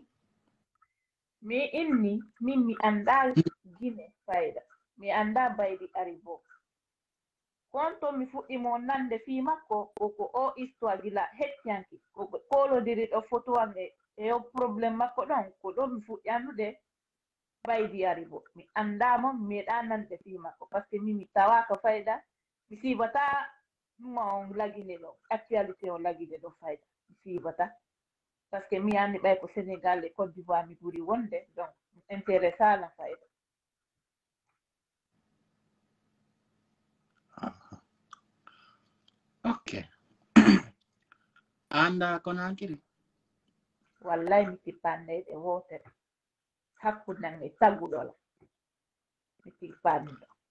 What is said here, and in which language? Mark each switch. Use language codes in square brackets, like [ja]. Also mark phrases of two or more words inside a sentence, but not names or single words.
[ff] mi inni min mi anda Guinée fayda mi anda baydi ari bo konto mi fuɗɗimo nande fi makko ko o histoire gila heccianki ko kolodiri ɗo photo am e o probléme makko ɗon ko ɗo mi fuɗɗi andude baydi ari bo mi andamo mi meeɗa nande fi makko [fr] par ce que [ff] min mi tawaka fayda mi sibata ɗuma on lagine ɗo actualité on lagine ɗo fayda mi sibata [fr] par ce que [ff] mi andi ɓay ko Sénégal e Côte d'Ivoire mi ɓuri wonde [fr] donc intéressa la [ff] fayda ok anda Conakry wallahi mi tippanɗe ɗe wotere hakkunde e tagguɗola mi tippanɗo